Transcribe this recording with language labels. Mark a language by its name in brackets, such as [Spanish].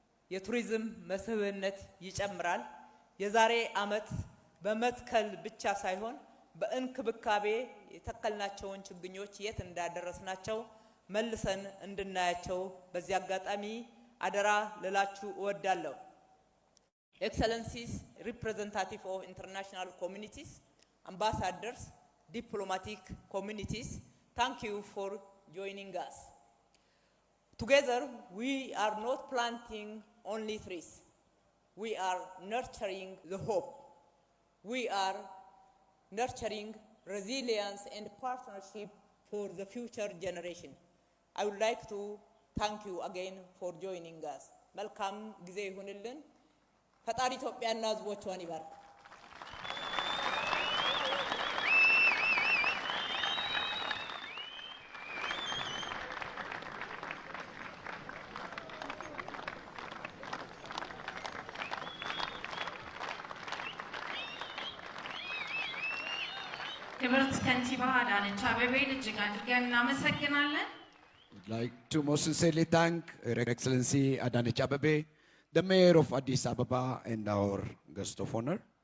[Amharic] የቱሪዝም መስህብነት ይጨምራል። የዛሬ ዓመት በመትከል ብቻ ሳይሆን በእንክብካቤ የተከልናቸውን ችግኞች የት እንዳደረስናቸው መልሰን እንድናያቸው በዚህ አጋጣሚ አደራ ልላችሁ እወዳለሁ። [English] ኤክሰለንሲስ ሪፕሬዘንታቲቭ ኦፍ ኢንተርናሽናል ኮሚኒቲስ፣ ambassadors, diplomatic communities, thank you for joining us. Together, we are not planting only trees. We are nurturing the hope. We are nurturing resilience and partnership for the future generation. I would like to thank you again for joining us. [Amharic] መልካም ጊዜ ይሁንልን። ፈጣሪ ኢትዮጵያና ሕዝቦቿን ይባርክ። ክብርት ከንቲባ አዳነች አቤቤን እጅግ አድርገን እናመሰግናለን። [English] I'd like to most sincerely thank Her Excellency Adanech Abebe, the Mayor of Addis Ababa and our guest of honor.